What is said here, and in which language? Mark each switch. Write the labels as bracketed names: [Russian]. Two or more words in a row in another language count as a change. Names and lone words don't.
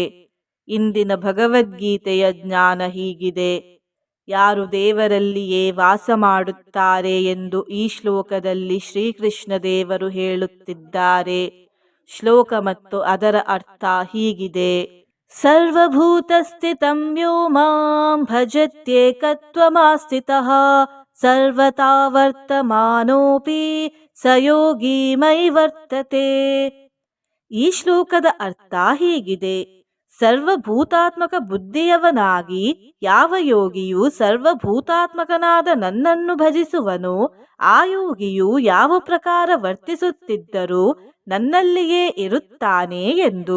[Kannada] ಇಂದಿನ ಭಗವದ್ಗೀತೆಯ ಜ್ಞಾನ ಹೀಗಿದೆ: ಯಾರು ದೇವರಲ್ಲಿಯೇ ವಾಸ ಮಾಡುತ್ತಾರೆ ಎಂದು ಈ ಶ್ಲೋಕದಲ್ಲಿ ಶ್ರೀಕೃಷ್ಣ ದೇವರು ಹೇಳುತ್ತಿದ್ದಾರೆ. ಶ್ಲೋಕ ಮತ್ತು ಅದರ ಅರ್ಥ ಹೀಗಿದೆ: [Sanskrit] ಸರ್ವಭೂತಸ್ಥಿತಂ ಯೋ ಮಾಂ ಭಜತ್ಯೇಕತ್ವಮಾಸ್ಥಿತಃ ಸರ್ವತಾ ವರ್ತಮಾನೋಪಿ ಸ ಯೋಗಿ ಮಯಿ ವರ್ತತೆ. [Kannada] ಈ ಶ್ಲೋಕದ ಅರ್ಥ ಹೀಗಿದೆ: ಸರ್ವಭೂತಾತ್ಮಕ ಬುದ್ಧಿಯವನಾಗಿ ಯಾವ ಯೋಗಿಯು ಸರ್ವಭೂತಾತ್ಮಕನಾದ ನನ್ನನ್ನು ಭಜಿಸುವನೋ ಆ ಯೋಗಿಯು ಯಾವ ಪ್ರಕಾರ ವರ್ತಿಸುತ್ತಿದ್ದರೂ ನನ್ನಲ್ಲಿಯೇ ಇರುತ್ತಾನೆ ಎಂದು.